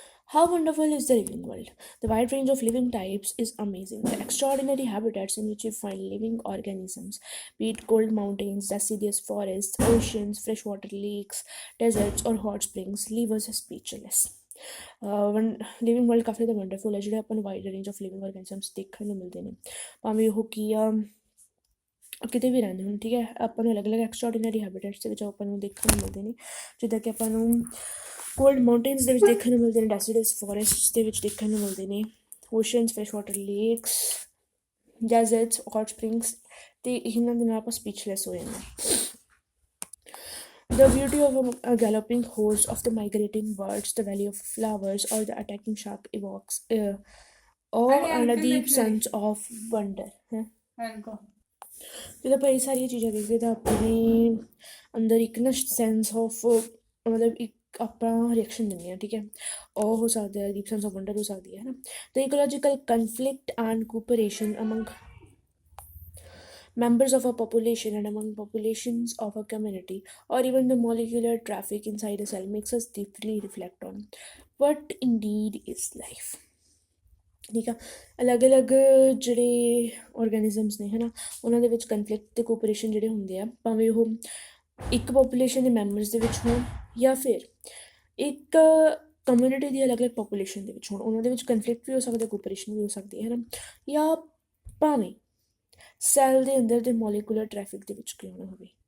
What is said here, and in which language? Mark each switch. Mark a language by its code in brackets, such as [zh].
[en] How wonderful is the living world? The wide range of living types is amazing. The extraordinary habitats in which you find living organisms, be it cold mountains, deciduous forests, oceans, freshwater lakes, deserts, or hot springs, leave us speechless. [pa] Living world ਕਾਫੀ ਜ਼ਿਆਦਾ wonderful ਹੈ, ਜਿਹੜੇ ਆਪਾਂ ਨੂੰ [en] wide range of living organisms [pa] ਦੇਖਣ ਨੂੰ ਮਿਲਦੇ ਨੇ, ਭਾਵੇਂ ਉਹ ਕੀ ਆ ਕਿਤੇ ਵੀ ਰਹਿੰਦੇ ਹੁਣ, ਠੀਕ ਹੈ। ਆਪਾਂ ਨੂੰ ਅਲੱਗ-ਅਲੱਗ ਐਕਸਟਰਾਆਰਡੀਨਰੀ ਹੈਬਿਟੇਟਸ ਦੇ ਵਿੱਚ ਆਪਾਂ ਨੂੰ ਦੇਖਣ ਨੂੰ ਮਿਲਦੇ ਨੇ, ਜਿੱਦਾਂ ਕਿ ਆਪਾਂ ਨੂੰ ਕੋਲਡ ਮਾਊਂਟੇਨਸ ਦੇ ਵਿੱਚ ਦੇਖਣ ਨੂੰ ਮਿਲਦੇ ਨੇ, ਡੈਸੀਡਸ ਫੋਰੈਸਟਸ ਦੇ ਵਿੱਚ ਦੇਖਣ ਨੂੰ ਮਿਲਦੇ ਨੇ, oceans, fresh water lakes, deserts, hot springs, ਅਤੇ ਇਹਨਾਂ ਦੇ ਨਾਲ ਆਪਾਂ ਸਪੀਚਲੈਸ ਹੋ ਜਾਂਦੇ ਹਾਂ। [en] The beauty of a galloping host of the migrating birds, the valley of flowers, or the attacking shark evokes awe and a deep sense of wonder. [pa] ਜਦੋਂ ਆਪਾਂ ਇਹ ਸਾਰੀਆਂ ਚੀਜ਼ਾਂ ਦੇਖਦੇ ਤਾਂ ਆਪਣੇ ਅੰਦਰ ਇੱਕ ਨਾ ਸੈਂਸ ਆਫ ਮਤਲਬ ਇੱਕ ਆਪਣਾ ਰਿਐਕਸ਼ਨ ਦਿੰਦੇ ਹਾਂ, ਠੀਕ ਹੈ। ਉਹ ਹੋ ਸਕਦਾ ਹੈ, [en] deep sense of wonder [pa] ਹੋ ਸਕਦੀ ਹੈ ਨਾ। [en] The ecological conflict and cooperation among members of a population and among populations of a community, or even the molecular traffic inside a cell makes us deeply reflect on what indeed is life. [pa] ਠੀਕ ਆ, ਅਲੱਗ-ਅਲੱਗ ਜਿਹੜੇ ਔਰਗੈਨਿਜ਼ਮਸ ਨੇ ਹੈ ਨਾ, ਉਹਨਾਂ ਦੇ ਵਿੱਚ ਕਨਫਲਿਕਟ ਅਤੇ ਕੋਪਰੇਸ਼ਨ ਜਿਹੜੇ ਹੁੰਦੇ ਆ, ਭਾਵੇਂ ਉਹ ਇੱਕ ਪੋਪੂਲੇਸ਼ਨ ਦੇ ਮੈਂਬਰਸ ਦੇ ਵਿੱਚ ਹੋਣ ਜਾਂ ਫਿਰ ਇੱਕ ਕਮਿਊਨਿਟੀ ਦੀ ਅਲੱਗ-ਅਲੱਗ ਪੋਪੂਲੇਸ਼ਨ ਦੇ ਵਿੱਚ ਹੋਣ, ਉਹਨਾਂ ਦੇ ਵਿੱਚ ਕਨਫਲਿਕਟ ਵੀ ਹੋ ਸਕਦਾ, ਕੋਪਰੇਸ਼ਨ ਵੀ ਹੋ ਸਕਦੀ ਹੈ ਨਾ, ਜਾਂ ਭਾਵੇਂ ਸੈੱਲ ਦੇ ਅੰਦਰ ਦੇ ਮੋਲੀਕੂਲਰ ਟ੍ਰੈਫਿਕ ਦੇ ਵਿੱਚ ਕਿਉਂ ਨਾ ਹੋਵੇ,